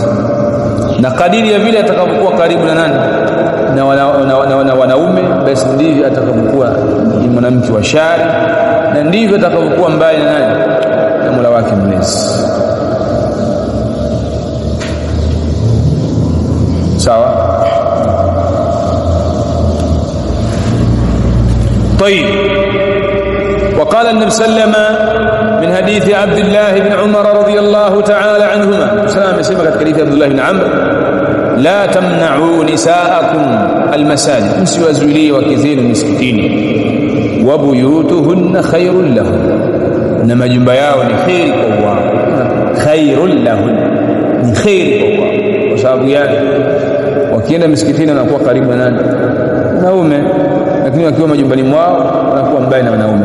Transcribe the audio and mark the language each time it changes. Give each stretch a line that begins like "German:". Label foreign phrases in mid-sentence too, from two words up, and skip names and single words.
Swahili: Na kadiri ya vile atakavyokuwa karibu na nani, na wanaume, basi ndivyo atakavyokuwa ni mwanamke wa shari, na ndivyo atakavyokuwa mbali na nani, na Mola wake mlezi. sawa.
Arabic: طيب. وقال النبي صلى الله عليه وسلم من حديث عبد الله بن عمر رضي الله تعالى عنهما, سلام يسمى
Swahili: katika hadithi Abdullah ibn Amr
Arabic: لا تمنعوا نساءكم المساجد,
Swahili: msiwazuilie wake zenu misikitini.
Arabic: وبيوتهن خير لهم,
Swahili: na majumba yao ni khairi kwa wao.
Arabic: خير لهم,
Swahili: ni khairi kwa wao, kwa sababu yake wakienda misikitini wanakuwa karibu na wanaume, lakini wakiwa majumbani mwao wanakuwa mbali na wanaume.